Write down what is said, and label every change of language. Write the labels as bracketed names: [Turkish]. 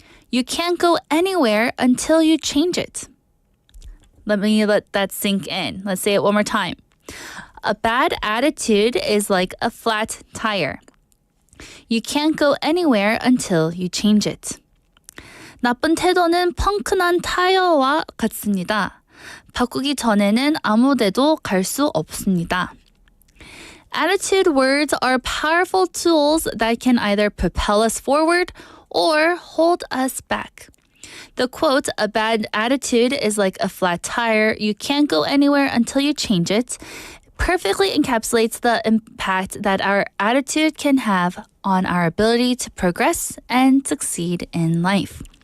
[English] You can't go anywhere until you change it. Let me let that sink in. Let's say it one more time. A bad attitude is like a flat tire. You can't go anywhere until you change it. [Korean] 나쁜 태도는 펑크난 타이어와 같습니다. 바꾸기 전에는 아무 데도 갈 수 없습니다. [English] Attitude words are powerful tools that can either propel us forward or hold us back. The quote, a bad attitude is like a flat tire. You can't go anywhere until you change it, perfectly encapsulates the impact that our attitude can have on our ability to progress and succeed in life.